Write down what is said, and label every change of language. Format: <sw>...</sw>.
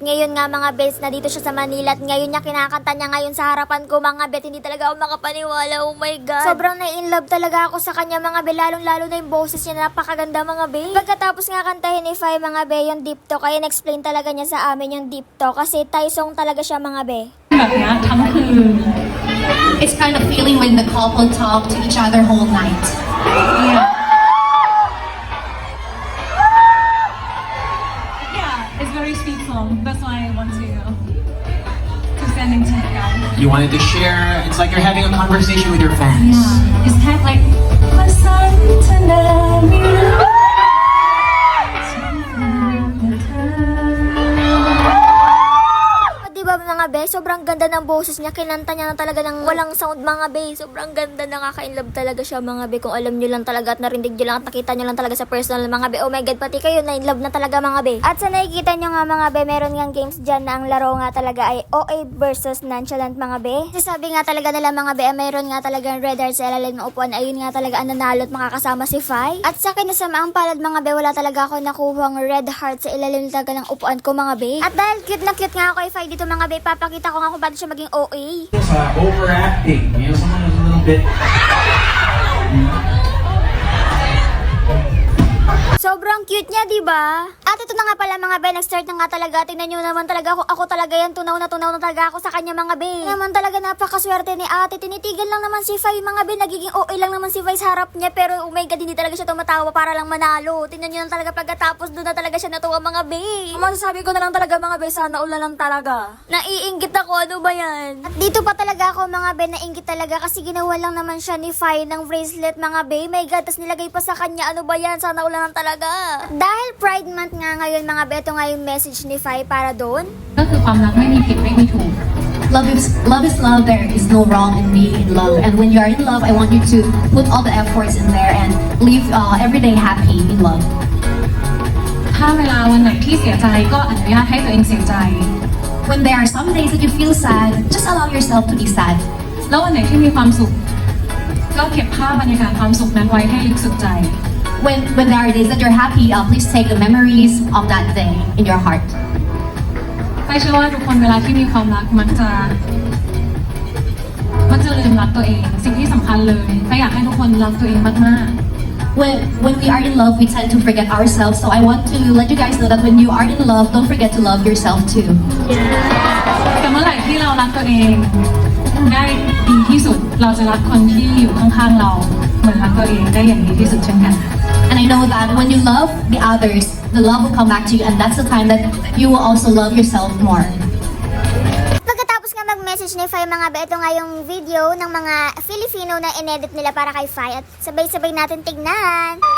<tl>At ngayon nga mga be, na dito siya sa Manila at ngayon niya kinakanta niya ngayon sa harapan ko mga be. Hindi talaga ako makapaniwala,</tl> <en>oh my god.</en> <tl>Sobrang na-inlove talaga ako sa kanya mga be, lalong-lalo na yung boses niya, napakaganda mga be. Pagkatapos nga kantahin ni Fai mga be yung deep talk, ay explain talaga niya sa amin yung deep talk kasi Thai song talaga siya mga be.</tl> <th>แบบเนี้ยทั้งคืน</th> <en>It's kind of feeling when the couple talk to each other whole night. Yeah, it's very sweet song. That's why I want to send it to you guys. You wanted to share. It's like you're having a conversation with your fans. Yeah, it's kind of like</en> <th>ว่าสันทนามีรักฉันเป็นเธอ</th> <tl>Diba mga be, sobrang ganda ng boses niya, kinanta niya na talaga ng walang sound mga be, sobrang ganda, nakaka-inlove talaga siya mga be, kung alam niyo lang talaga at narinig niyo lang at nakita niyo lang talaga sa personal mga be,</tl> <en>oh my god,</en> <tl>pati kayo na-inlove na talaga mga be. At sa nakikita niyo nga mga be, meron nga games dyan na ang laro nga talaga ay OA versus nonchalant mga be. Kasi sabi nga talaga nila mga be, mayroon nga talagang red heart sa ilalim ng upuan, ayun nga talaga ang nanalo at makakasama si Fai. At sa akin nasamaang palad mga be, wala talaga ako nakuhang red heart sa ilalim talaga ng upuan ko mga be. At dahil cute na cute nga ako kay Fai dito mga be, papakita ko nga kung ba't siya maging OA.</tl> <en>Overacting. You know, someone who's a little bit.</en> <tl>Sobrang cute niya, di ba? At ito na nga pala mga be, nag-start na nga talaga. Tingnan nyo naman talaga ako talaga yan, tunaw na talaga ako sa kanya mga be. Naman talaga napakaswerte ni ate, tinitigil lang naman si Fai mga be, nagiging OA lang naman si Fai sa harap niya, pero</tl> <en>oh my god,</en> <tl>hindi talaga siya tumatawa para lang manalo. Tingnan nyo lang talaga pagkatapos, doon na talaga siya natuwa mga be. Masasabi ko na lang talaga mga be, sana all na lang talaga. Naiinggit ako, ano ba yan? At dito pa talaga ako mga be, nainggit talaga kasi ginawa lang naman siya ni Fai ng bracelet mga be. My god, tas nilagay pa sa kanya, ano ba yan? Sana all na lang talaga. Dahil Pride Month nga ngayon mga be, ito nga yung message ni Fai para doon.</tl> <th>ก็คือความรักไม่มีผิดไม่มีถูก</th> <en>Love is love. There is no wrong in being in love. And when you are in love, I want you to put all the efforts in there and live every day happy in love.</en> <th>ถ้าเวลาวันไหนที่เสียใจก็อนุญาตให้ตัวเองเสียใจ</th> <en>When there are some days that you feel sad, just allow yourself to be sad.</en> <th>แล้ววันไหนที่มีความสุข ก็เก็บภาพบรรยากาศความสุขนั้นไว้ให้ลึกสุดใจ</th> <en>When there are days that you're happy, please take the memories of that day in your heart.</en> <th>ไปเชื่อว่าทุกคนเวลาที่มีความรักมักจะลืมรักตัวเอง สิ่งที่สำคัญเลยไปอยากให้ทุกคนรักตัวเองมาก</th> <en>When we are in love, we tend to forget ourselves. So I want to let you guys know that when you are in love, don't forget to love yourself too.</en> <th>ๆแต่เมื่อไหร่ที่เรารักตัวเองได้ดีที่สุด เราจะรักคนที่อยู่ข้างๆเราเหมือนรักตัวเองได้อย่างดีที่สุดเช่นกัน</th> <en>And I know that when you love the others, the love will come back to you, and that's the time that you will also love yourself more.</en> <tl>Pagkatapos nga mag-message ni Fai mga be, ito nga yung video ng mga Filipino na inedit nila para kay Fai at sabay-sabay natin tignan.</tl>